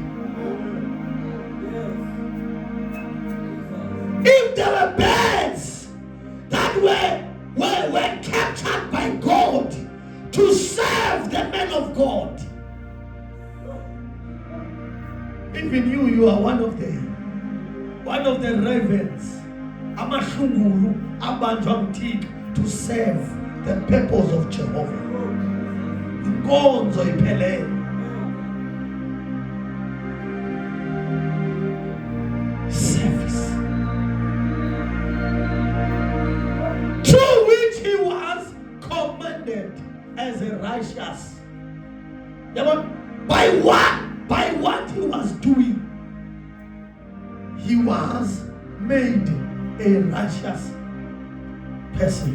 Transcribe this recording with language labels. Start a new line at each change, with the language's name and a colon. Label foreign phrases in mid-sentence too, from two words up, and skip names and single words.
English: If there were birds that were captured by God to serve the men of God, even you are one of the ravens,
Xhosa: amashungulu abanjwa nguThixo,
English: to serve the purpose of Jehovah.
Xhosa: Inkonzo iphelele.
English: Service. Through which he was commended as a righteous. By what he was doing, he was made a righteous person.